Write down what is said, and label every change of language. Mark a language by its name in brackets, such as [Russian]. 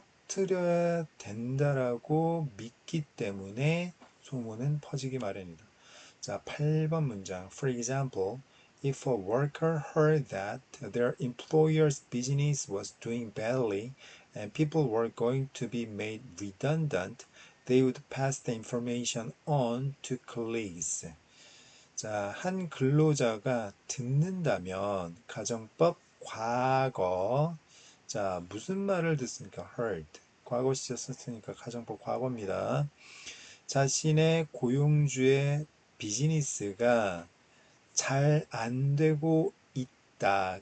[Korean] 퍼뜨려야 된다라고 믿기 때문에 소문은 퍼지기 마련이다. 자, 8번 문장. [English] For example, if a worker heard that their employer's business was doing badly and people were going to be made redundant, they would pass the information on to colleagues. [Korean] 자, 한 근로자가 듣는다면 가정법 과거. 자, 무슨 말을 듣습니까? [English] heard. [Korean] 과거 시제 썼으니까 가정법 과거입니다. 자신의 고용주의 비즈니스가 잘 안 되고 있다.